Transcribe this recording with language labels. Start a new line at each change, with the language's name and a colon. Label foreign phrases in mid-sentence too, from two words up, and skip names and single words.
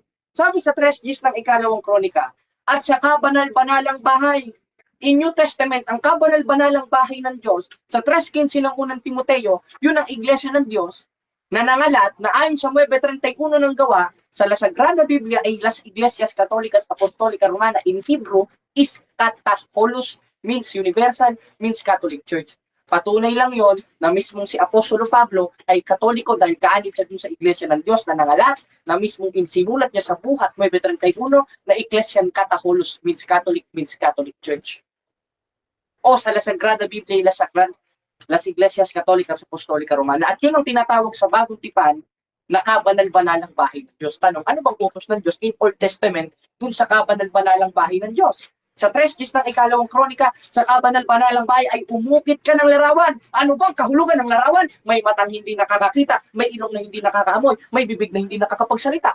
Filipino: Sabi sa 3 list ng ikalawang kronika, at sa kabanal-banalang bahay.
English: In New Testament,
Filipino: ang kabanal-banalang bahay ng Diyos, sa 3:15 ng unang Timoteo, yun ang Iglesia ng Diyos, na nangalat na ayon sa 9:31 ng gawa sa
Spanish: La Sagrada Biblia
Filipino: ay
Spanish: Las Iglesias Católicas Apostolica Romana
English: in Hebrew is Kataholos, means universal, means Catholic Church.
Filipino: Patunay lang yon na mismong si Apostolo Pablo ay Katoliko dahil kaanib siya dun sa Iglesia ng Diyos na nangalat na mismong insinulat niya sa buhat 9:31 na Ecclesian Kataholos,
English: means Catholic, means Catholic Church.
Filipino: O sa
Spanish: La Sagrada Biblia, Las Iglesias Católicas Apostolica Romana.
Filipino: At yun ang tinatawag sa Bagong Tipan na kabanal-banalang bahay ng Diyos. Tanong, ano bang utos ng Diyos
English: in Old Testament
Filipino: dun sa kabanal-banalang bahay ng Diyos? Sa 3 ng ikalawang kronika, sa kabanal-banalang bahay ay umukit ka ng larawan. Ano bang kahulugan ng larawan? May matang hindi nakakakita, may ilong na hindi nakakaamoy, may bibig na hindi nakakapagsalita.